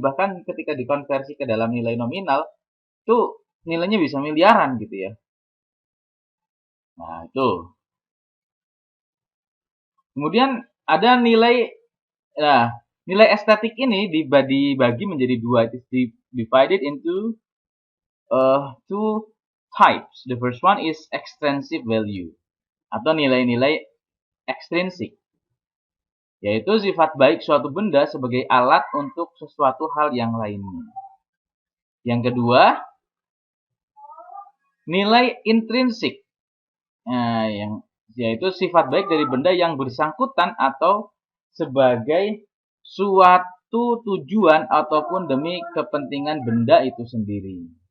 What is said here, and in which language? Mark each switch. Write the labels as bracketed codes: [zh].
[id] Bahkan ketika dikonversi ke dalam nilai nominal, itu nilainya bisa miliaran gitu ya. Nah, itu. Kemudian ada nilai estetik ini dibagi menjadi dua. [en] It is divided into two types. The first one is extrinsic value [id] atau nilai-nilai ekstrinsik, yaitu sifat baik suatu benda sebagai alat untuk sesuatu hal yang lainnya. Yang kedua, nilai intrinsik, yaitu sifat baik dari benda yang bersangkutan atau sebagai suatu tujuan ataupun demi kepentingan benda itu sendiri.